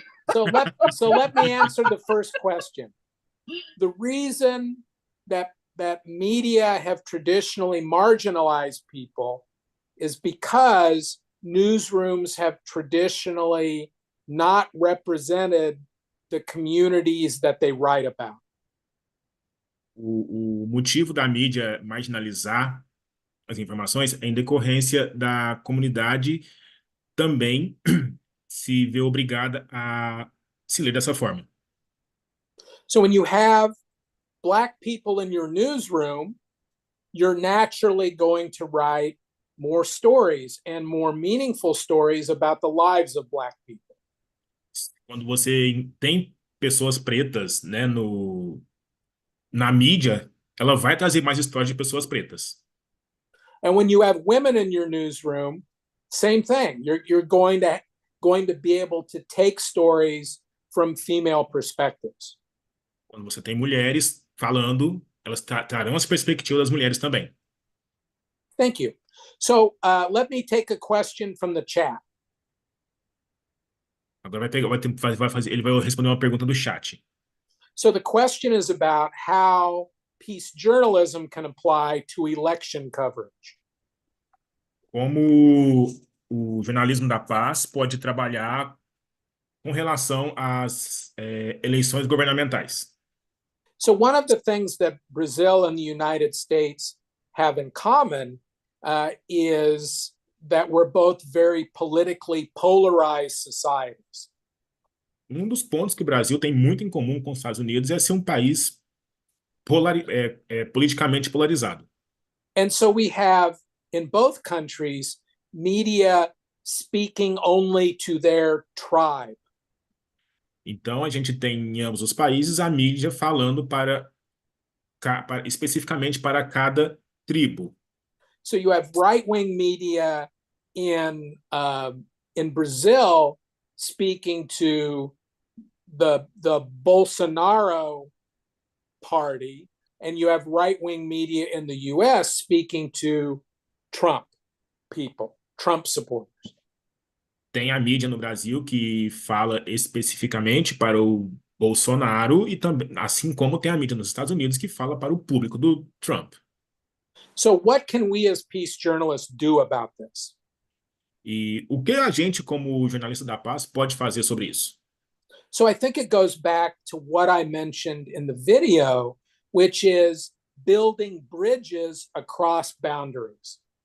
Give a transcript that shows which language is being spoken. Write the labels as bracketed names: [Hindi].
[English] So let me answer the first question. The reason that media have traditionally marginalized people is because newsrooms have traditionally not represented the communities that they write about. [Portuguese] O motivo da mídia marginalizar as informações é em decorrência da comunidade também se vê obrigada a se ler dessa forma. [English] So when you have Black people in your newsroom, you're naturally going to write more stories and more meaningful stories about the lives of Black people. [Portuguese] Quando você tem pessoas pretas, né, na mídia, ela vai trazer mais histórias de pessoas pretas. [English] And when you have women in your newsroom, same thing. You're going to be able to take stories from female perspectives. [Portuguese] Quando você tem mulheres falando, elas trarão as perspectivas das mulheres também. [English] Thank you. So let me take a question from the chat. [Portuguese] Agora ele vai responder uma pergunta do chat. [English] So the question is about how peace journalism can apply to election coverage. [Portuguese] Como o jornalismo da paz pode trabalhar com relação às eleições governamentais. [English] So one of the things that Brazil and the United States have in common is that we're both very politically polarized societies. [Portuguese] Dos pontos que o Brasil tem muito em comum com os Estados Unidos é ser um país politicamente polarizado. [English] And so we have, in both countries, media speaking only to their tribe. [Portuguese] Então, a gente tem em ambos os países a mídia falando especificamente para cada tribo. [English] So you have right-wing media in Brazil speaking to the Bolsonaro party, and you have right-wing media in the US speaking to Trump people, Trump supporters. [Portuguese] Tem a mídia no Brasil que fala especificamente para o Bolsonaro, e também, assim como tem a mídia nos Estados Unidos que fala para o público do Trump. [English] So what can we as peace journalists do about this? [Portuguese] E o que a gente, como jornalista da paz, pode fazer sobre isso? [English] So I think it goes back to what I mentioned in the video, which is building bridges across boundaries.